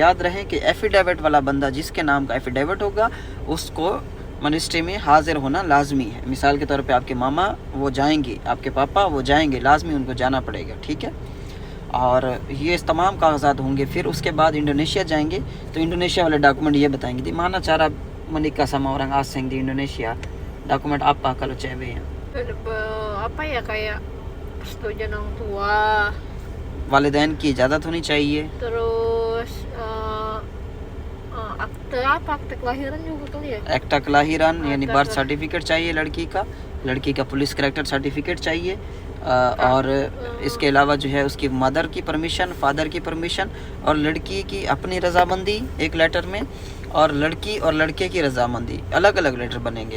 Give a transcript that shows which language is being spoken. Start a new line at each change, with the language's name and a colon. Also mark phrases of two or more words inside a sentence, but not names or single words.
Urdu: یاد رہے کہ ایفیڈیوٹ والا بندہ جس کے نام کا ایفیڈیوٹ ہوگا اس کو منسٹری میں حاضر ہونا لازمی ہے. مثال کے طور پہ آپ کے ماما وہ جائیں گے، آپ کے پاپا وہ جائیں گے، لازمی ان کو جانا پڑے گا، ٹھیک ہے. اور یہ تمام کاغذات ہوں گے۔ پھر اس کے بعد انڈونیشیا جائیں گے، تو انڈونیشیا والے ڈاکیومنٹ یہ بتائیں گے
Indonesian: di mana cara menikah sama orang asing di Indonesia, dokumen apa kalau cewek ya? Apa ya, kayak persetujuan orang tua,
Urdu: والدین کی اجازت ہونی چاہیے,
Indonesian: terus akte apa, akte kelahiran juga kali ya, akta kelahiran
Urdu: यानी
English: birth certificate
Urdu: چاہیے لڑکی کا
English: police character certificate
Urdu: चाहिए। اور اس کے علاوہ جو ہے اس کی مدر کی پرمیشن، فادر کی پرمیشن، اور لڑکی کی اپنی رضامندی ایک لیٹر میں، اور لڑکی اور لڑکے کی رضامندی الگ الگ لیٹر بنیں گے.